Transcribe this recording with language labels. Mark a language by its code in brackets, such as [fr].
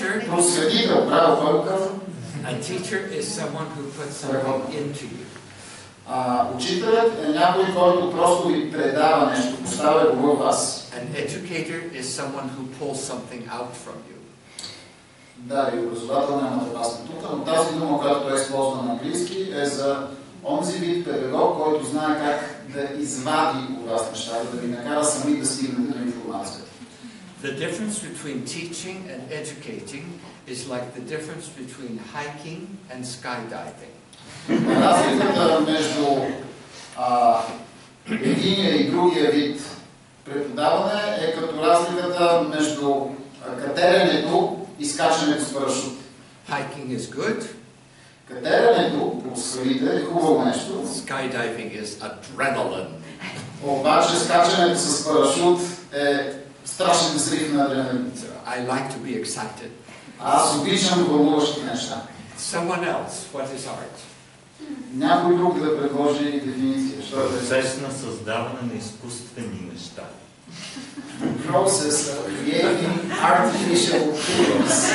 [bg] Просветител, право, кой го казва? [en] A teacher is someone who puts something into you. [bg] Учителят е някой, който просто ви предава нещо, поставя го във вас. [en] An educator is someone who pulls something out from you. [bg] Да, и образовател няма да пасне тук, но тази дума, която той използва на английски, е за онзи вид педагог, който знае как да извади у вас нещата, да ви накара сами да стигнете до информацията. [en] The difference between teaching and educating is like the difference between hiking and skydiving. [bg] Разликата между единия и другия вид преподаване е като разликата между катеренето и скачането с парашут. [en] Hiking is good. [bg] Катеренето по скалите е хубаво нещо. [en] Skydiving is adrenaline. [bg] Обаче скачането с парашут е страшен взрив на адреналин. [en] I like to be excited. [bg] Аз обичам вълнуващи неща. [en] Someone else, what is art? [bg] Някой друг да предложи дефиниция. Процес на създаване на изкуствени неща. [en] Process of creating artificial things.